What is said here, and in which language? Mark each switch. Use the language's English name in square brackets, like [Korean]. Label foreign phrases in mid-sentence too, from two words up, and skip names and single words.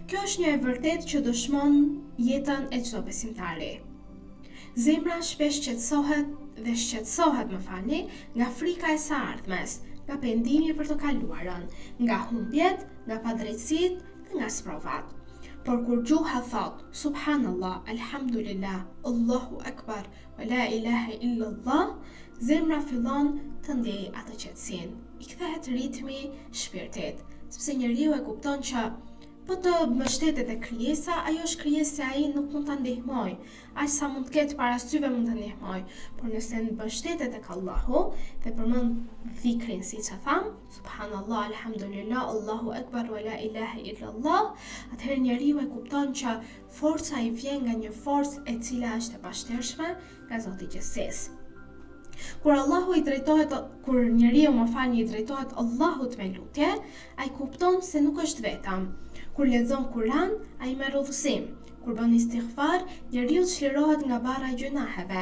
[Albanian] Kjo është një e vërtet që dëshmon jetën e çdo besimtari. Zemra shpesh shqetësohet nga frika e së ardhmes, nga pendimi për të kaluarën, nga humbjet, nga padrejtësitë dhe nga sprovat. Por kur gjuha thot, [Arabic] سبحان الله، الحمد لله، الله أكبر، ولا إله إلا الله, [Albanian] zemra fillon të ndjej atë qetësinë. I kthehet ritmi shpirtit, sepse njeriu e kupton që po të mbështetet e krijesa, ajo është krijesë se ai nuk mund ta ndihmoj. Aq sa mund të ketë para syve mund ta ndihmoj, por nëse mbështetet tek Allahu dhe përmend dhikrin siç e tham, [Arabic] سبحان الله، الحمد لله، الله أكبر، ولا إله إلا الله, [Albanian] atëherë njeriu e kupton që forca i vjen nga një forcë e cila është e pashtershme nga Zoti i gjithësisë. Kur njeriu i drejtohet Allahut me lutje, ai kupton se nuk është vetëm. Kur lexon Kur'an, ai merr udhësim. Kur bën istighfar, njeriu çlirohet nga barra e gjunaheve.